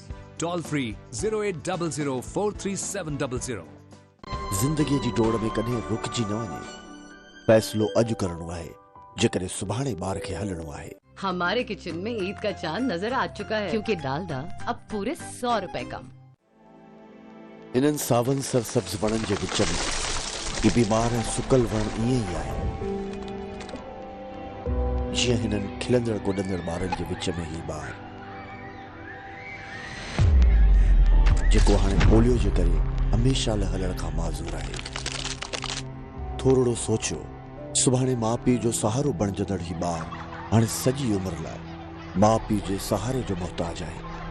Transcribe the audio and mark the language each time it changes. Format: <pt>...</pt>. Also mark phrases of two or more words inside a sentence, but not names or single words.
<en>Toll free 0800-43700.</en> <sd>ज़िंदगीअ जी डोड़ में कॾहिं रुकिजी न वञे फ़ैसिलो अॼु करणो आहे जेकॾहिं सुभाणे ॿार खे हलणो आहे</sd> <ur>ہمارے کچن میں عید کا چاند نظر آ چکا ہے کیونکہ ڈالڈا اب پورے 100 روپے کم</ur> <sd>इन्हनि सावन सरसब्ज़ वणनि जे विच में ही बीमार ऐं सुकल वण ईअं ई आहे जीअं हिननि खिलंदड़ कुॾंदड़ ॿारनि जे विच में ही ॿार जेको हाणे पोलियो जे करे हमेशा लाइ हलण खां माज़ूर आहे थोरो सोचियो सुभाणे माउ पीउ जो सहारो बणजंदड़ ही ॿार हाणे सॼी उमिरि लाइ माउ पीउ जे सहारे जो मुहताज आहे</sd>